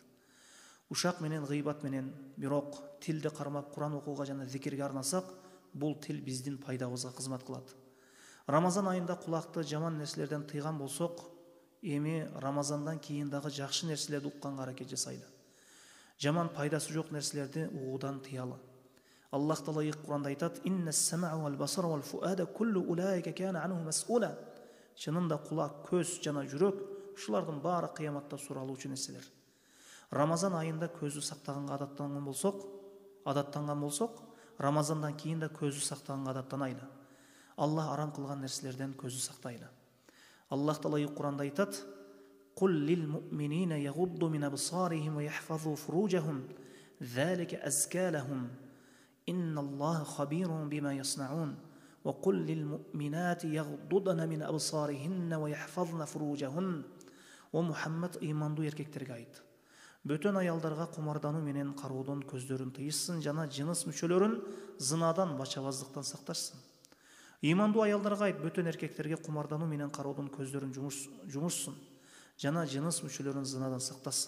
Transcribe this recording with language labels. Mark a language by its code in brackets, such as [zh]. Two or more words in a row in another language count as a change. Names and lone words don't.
[ky] Ушак менен, гыйбат менен, бирок тилди кармап Куран окууга жана зикирге арнасак, бул тил биздин пайдабызга кызмат кылат. Рамазан айында кулакты жаман нерселерден тыйган болсок, эми Рамазандан кийин дагы жакшы нерселерди укканга аракет жасайлы. Жаман пайдасы жок нерселерди угуудан тыялы. [ar] Аллах Таала Куранда айтат: «إن السمع والبصر والفؤاد كل أولئك كان عنه مسؤولا». [ky] Чынында кулак, көз жана жүрөк ушулардын баары кыяматта суралуучу нерселер. Рамазан айында көзү сактаганга адаттанган болсок, Рамазандан кийин да көзү сактаганга адаттанайлы. Аллах арам кылган нерселерден көзү сактайлы. [ar] Аллах Таала Куранда айтат: «قل للمؤمنين يغضوا من أبصارهم ويحفظوا فروجهم ذلك أزكى لهم. إن الله خبير بما يصنعون. وقل للمؤمنات يغضضن من أبصارهن ويحفظن فروجهن». [ky] О Мухаммад, ыймандуу эркектерге айт: бөтөн аялдарга кумардануу менен кароодон көздөрүн тыйышсын жана жыныс мүчөлөрүн зынадан, бачабаздыктан сакташсын. Ыймандуу аялдарга айт: бөтөн эркектерге кумардануу менен кароодон көздөрүн жумушсын жана жыныс мүчөлөрүн зынадан сакташсын.